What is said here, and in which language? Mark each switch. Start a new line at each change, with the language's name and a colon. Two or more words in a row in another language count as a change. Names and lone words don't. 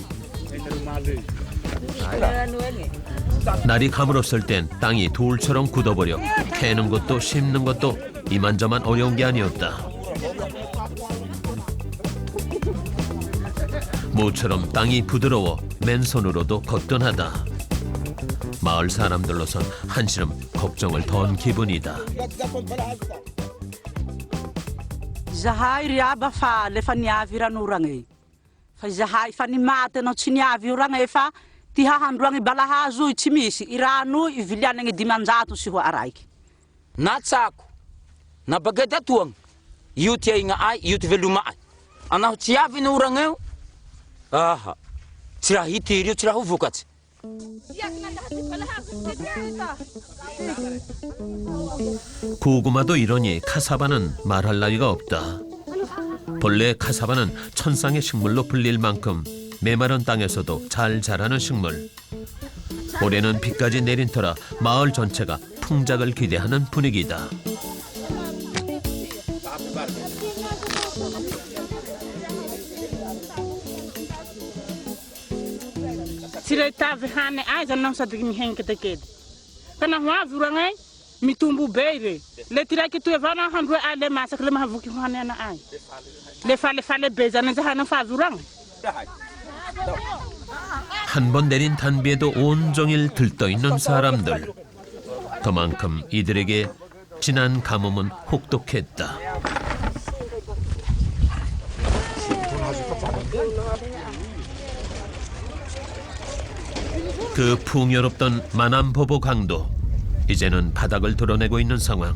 Korean: 날이 가물었을 땐 땅이 돌처럼 굳어버려 캐는 것도 심는 것도 이만저만 어려운 게 아니었다. 모처럼 땅이 부드러워 맨손으로도 거뜬하다. 마을 사람들로선 한시름 걱정을 던 기분이다.
Malagasy: Zahay riaba fa le fa niavy ran'orange. Fa zahay fa nimaty anao tsy niavy orange fa ty hahandroangy balahazo io tsy misy. I rano io ivilianagny 500 sy ho araiky. Na tsako, na bagety atoagny, io ty aigna ay, io ty veloma ay. Anao tsy avy ny orange io? Aha, tsy raha hitiry io, tsy raha ho vokatsy.
Korean: 고구마도 이러니 카사바는 말할 나위가 없다. 본래 카사바는 천상의 식물로 불릴 만큼 메마른 땅에서도 잘 자라는 식물. 올해는 비까지 내린 터라 마을 전체가 풍작을 기대하는 분위기다.
Malagasy: Tsiretavy hany aiza anao sady mihenika takedy. Kana ho avy orangay, mitombo be re. Le ty raiky toy avao anao handroe ay le masaky le mahavoky hoany ana ay. Le falefale be zany zahanao fa avy orangay.
Korean: 한 번 내린 단비에도 온종일 들떠있는 사람들. 그만큼 이들에게 진한 가뭄은 혹독했다. 그 풍요롭던 만암보보 강도, 이제는 바닥을 드러내고 있는 상황.